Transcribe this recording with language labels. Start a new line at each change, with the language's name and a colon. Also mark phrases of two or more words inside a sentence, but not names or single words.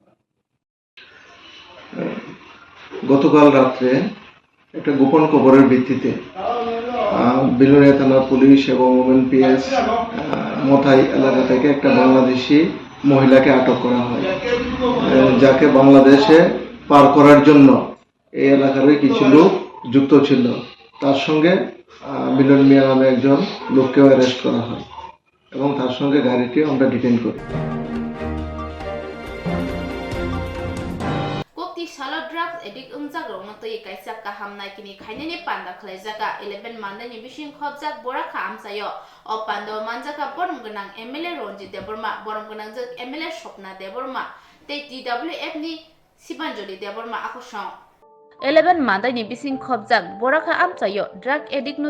Bangla: গতকাল রাত্রে একটা গোপন খবরের ভিত্তিতে বিলোনিয়া থানা পুলিশ এবং
English: women PS
Bangla: মথাই এলাকা থেকে একটা বাংলাদেশি মহিলাকে আটক করা হয়, যাকে বাংলাদেশে পার করার জন্য এই এলাকার কিছু লোক যুক্ত ছিল। তার সঙ্গে মিলন মিয়া নামে একজন লোককেও অ্যারেস্ট করা হয় এবং তার সঙ্গে গাড়িটিও আমরা ডিটেইন করি।
Kok Borok: kokti salo drugs edik ungjak rongno toi kaisa kaham nai kini khainani panda khlaijaka 11 mandani bising khobjak bora kha amsayo o pando manjaka borom gunang MLA Ronji Debbarma borom gunang jak MLA Swapna Debbarma te TWF ni Sibanjoli Debbarma akosong 11 mandani bising khobjak bora kha amsayo drug edik no